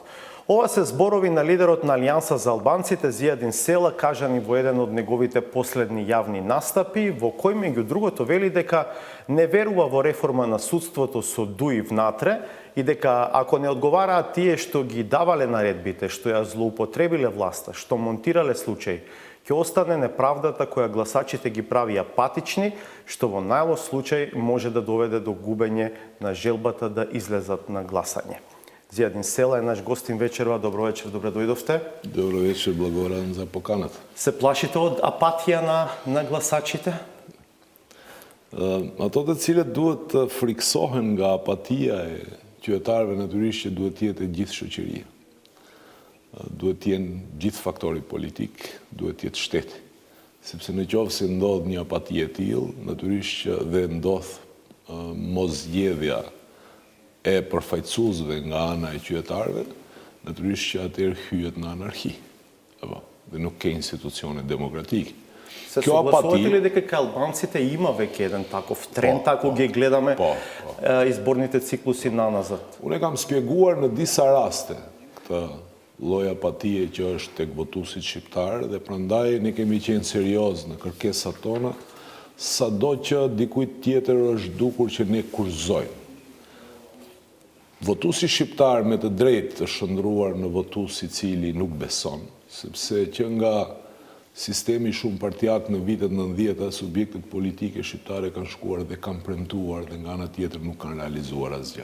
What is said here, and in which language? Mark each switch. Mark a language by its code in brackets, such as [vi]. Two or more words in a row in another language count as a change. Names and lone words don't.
[mk] Ова се зборови на лидерот на Алијанса за албанците Зијадин Села, кажани во еден од неговите последни јавни настапи, во кој меѓу другото вели дека не верува во реформа на судството со ДУИ внатре и дека ако не одговараат тие што ги давале наредбите, што ја злоупотребиле власта, што монтирале случаи, ќе остане неправдата која гласачите ги прави апатични, што во најлош случај може да доведе до губење на желбата да излезат на гласање. Зијадин Села е наш гостин вечерва. Добро вечер, добре дојдовте. Добро вечер, благодарам за поканата. Се плашите од апатија на гласачите? [sq] Ato të cilët duhet të friksohen nga apatia e qytetarëve natyrisht që duhet të jetë gjithë shoqëria. Duhet të jenë gjithë faktorit politik, duhet të jetë shteti. Sepse në qoftë se ndodh një apati e tillë, natyrisht që dhe ndodh mosgjedhja e përfaqësuesve nga ana e qytetarëve, natyrisht që atëherë hyhet në anarki. Apo, dhe nuk ke institucione demokratike. [mk] Се согласувате ли дека кај албанците има веќе еден таков тренд, ако ги гледаме изборните циклуси наназад? [sq] Unë e kam spjeguar në disa raste këtë lloj apatie që është tek votuesit shqiptar dhe prandaj ne kemi qenë serioz në kërkesat tona, sado që dikujt tjetër është dukur që ne kurzojmë. Votuesi shqiptar me të drejtë të shndruar në votues i cili nuk beson, sepse që nga sistemi shumë partijak në vitet 90-ta, subjektet politike shqiptare kanë shkuar dhe kanë premtuar dhe nga ana tjetër nuk kanë realizuar asgjë.